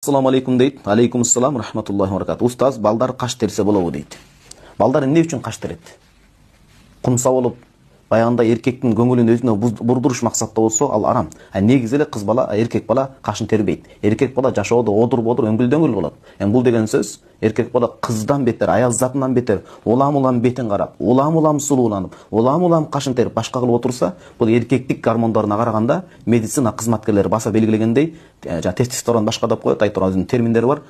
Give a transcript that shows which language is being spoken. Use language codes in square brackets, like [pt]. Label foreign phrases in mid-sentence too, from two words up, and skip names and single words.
[ar] السلام عليكم deyт. عليكم السلام رحمة الله وبركاته. [ky] Устаз, балдар каш терсе болобу дейт. Балдар эмне үчүн каш терет? Кумса болуп, баягында эркектин көңүлүн өзүнө бурдуруш максатта болсо, ал арам. Негизи эле кыз бала, эркек бала кашын тербейт. Эркек бала жашоодо одур-бодур, өңгүл-дөңгүл болот. Бул деген сөз эркек бала кыздан бетер, аял затынан бетер, улам-улам бетин карап, улам-улам сулууланып, улам-улам кашын терип башка кылып отурса, бул эркектик гормондоруна караганда медицина кызматкерлери баса белгилегендей, тестостерон башка деп коет, айтып өзүнүн терминдери бар.